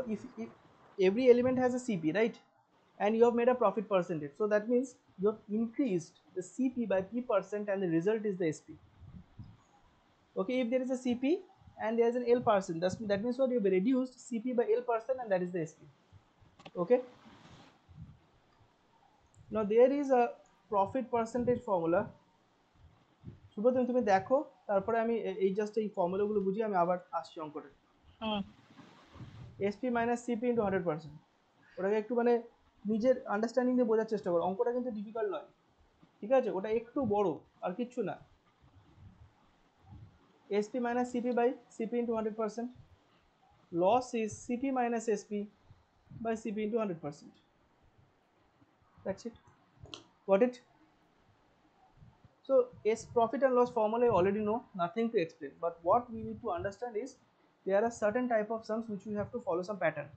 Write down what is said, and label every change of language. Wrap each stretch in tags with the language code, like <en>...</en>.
<en>if every element has a CP, right, and you have made a profit percentage, so that means you have increased the CP by P% and the result is the SP. Okay, if there is a CP and there is an L%, that means what, you have reduced CP by L% and that is the SP. Okay, now there is a profit percentage formula.</en> <bn>Subrata তুমি দেখো, তারপরে আমি এই just এই ফর্মুলাগুলো বুঝি, আমি আবার আসছি অঙ্কটা।</bn> <en>SP minus CP into 100%,</en> <bn>ওটাকে একটু মানে নিজের আন্ডারস্ট্যান্ডিং দিয়ে বোঝার চেষ্টা করো, অঙ্কটা কিন্তু ডিফিকাল্ট নয়, ঠিক আছে, ওটা একটু বড় আর কিচ্ছু না।</bn> <en>SP minus CP by CP into 100%, loss is CP minus SP by CP into 100%. That's it, got it? So profit and loss formula you already know, nothing to explain, but what we need to understand is there are certain type of sums which we have to follow some pattern.</en>